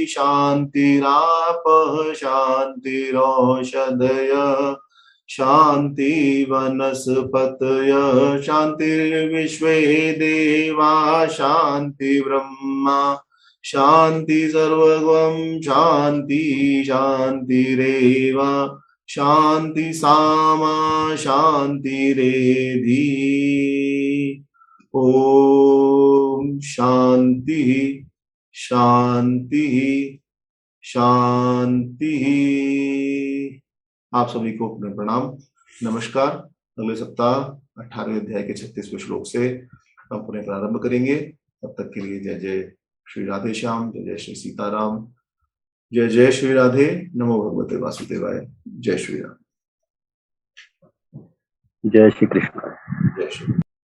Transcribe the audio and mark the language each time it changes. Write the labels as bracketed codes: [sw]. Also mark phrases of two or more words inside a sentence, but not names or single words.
[sa] शांतिरापः शांतिरौषधय शांति वनस्पतय शांतिर्विश्वे देवा शांति ब्रह्मा शांति सर्वगम शांति शांतिरेव शांति सामा शांतिरेधि। ओम शांति शांति शांति। [hi] आप सभी को अपने प्रणाम, नमस्कार। अगले सप्ताह 18वें अध्याय के 36वें श्लोक से हम पुनः प्रारंभ करेंगे। तब तक के लिए जय जय श्री राधे श्याम, जय जय श्री सीताराम, जय जय श्री राधे। [sa] नमो भगवते वासुदेवाय। [hi] जय श्री राम, जय श्री कृष्ण। जय श्री